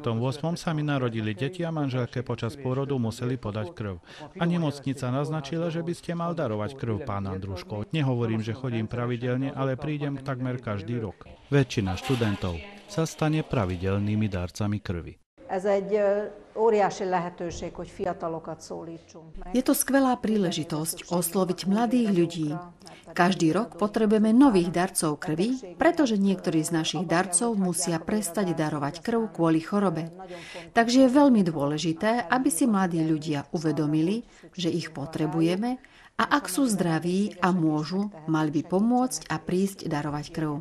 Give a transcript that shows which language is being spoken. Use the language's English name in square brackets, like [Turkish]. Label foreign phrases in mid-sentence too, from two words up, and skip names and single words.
[Slovak] sa mi narodili deti a manželke počas pôrodu museli podať krv. A nemocnica naznačila, že by ste mal darovať krv, pán Andruško. Nehovorím, že chodím pravidelne, ale prídem takmer každý rok. Väčšina študentov sa stane pravidelnými darcami krvi. [Hungarian] Ez egy óriási lehetőség, hogy fiatalokat szólítsunk meg. [Slovak] Je to skvelá príležitosť osloviť mladých ľudí. Každý rok potrebujeme nových darcov krvi, pretože niektorí z našich darcov musia prestať darovať krv kvôli chorobe. Takže je veľmi dôležité, aby si mladí ľudia uvedomili, že ich potrebujeme a ak sú zdraví a môžu, mali by pomôcť a prísť darovať krv.